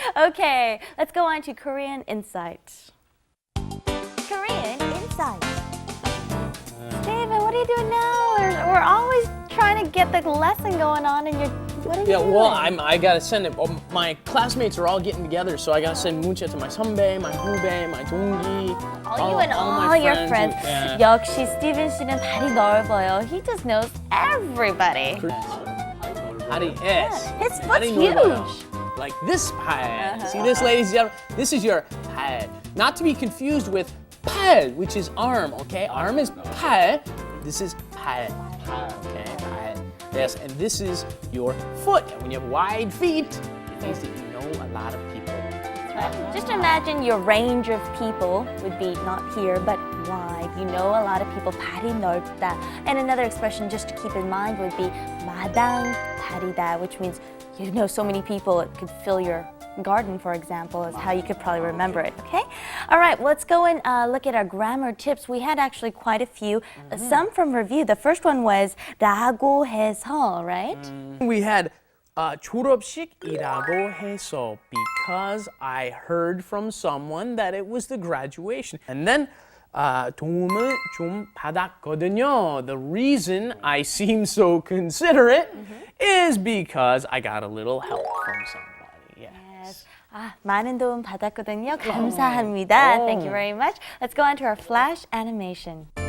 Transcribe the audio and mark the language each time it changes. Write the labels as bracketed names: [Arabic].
[English] Okay, let's go on to Korean Insight. Korean Insight. Steven, what are you doing now? We're always trying to get the lesson going on, and what are you doing? Well, I gotta send it. My classmates are all getting together, so I gotta send 문자 to my 선배, my 후배, my 동기. You and all my your friends. Yeah. [Korean] 역시 스티븐 씨는 발이 넓어요. [English] He just knows everybody. [Korean] 발이 S. [English] His foot's [Korean] 발이 넓어요. [English] huge. Like this 발. See this, ladies and gentlemen? This is your 발. Not to be confused with 팔, which is arm, okay? Arm is 팔. This is 팔. Okay, 팔. Yes, and this is your foot. And when you have wide feet, it means that you know a lot of people. Just imagine your range of people would be not here, but wide. You know a lot of people. [Korean] 발이 넓다. [English] And another expression just to keep in mind would be [Korean] 마당 다리다, [English] which means you know so many people it could fill your garden, for example, is how you could probably remember it, okay? All right, let's go and look at our grammar tips. We had actually quite a few, some from review. The first one was 라고 해서, right? We had 졸업식이라고 해서, because I heard from someone that it was the graduation. [Korean] And then 도움을 좀 받았거든요. [English] The reason I seem so considerate is because I got a little help from somebody. Yes. [Korean] 많은 도움 받았거든요. 감사합니다. [English] Thank you very much. Let's go on to our flash animation.